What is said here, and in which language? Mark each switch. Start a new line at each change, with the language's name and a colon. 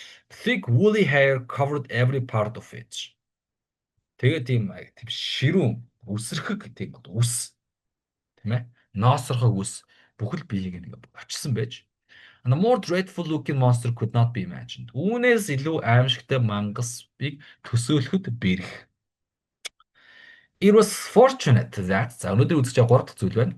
English: Thick woolly hair covered every part of it.
Mongolian: Тэгээд тийм ширүүн үсрхэг тийм үс тийм ээ. Ноосорхог үс бүхэл биеийг нэг очсон байж.
English: And a more dreadful looking monster could not be imagined.
Mongolian: Үүнээс илүү аимшигтай мангасыг төсөөлөхөд бэрх.
English: It was fortunate that
Mongolian: за өнөөдөр үзэж байгаа 3 дахь зүйл байна.